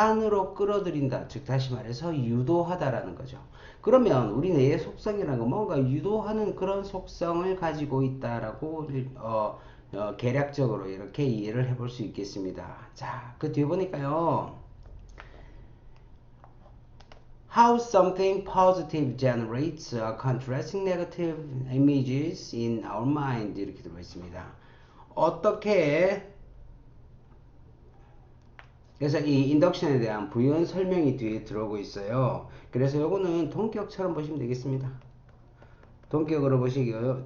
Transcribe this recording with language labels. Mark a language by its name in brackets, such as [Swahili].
[Korean] 안으로 끌어들인다. 즉 다시 말해서 유도하다라는 거죠. 그러면 우리 뇌의 속성이라는 건 뭔가 유도하는 그런 속성을 가지고 있다라고 계략적으로 이렇게 이해를 해볼 수 있겠습니다. 자, 그 뒤에 보니까요. [English] How something positive generates contrasting negative images in our mind [Korean] 이렇게 들어 있습니다. 어떻게 그래서 이 인덕션에 대한 부연 설명이 뒤에 들어오고 있어요. 그래서 요거는 동격처럼 보시면 되겠습니다. 동격으로 보시고요.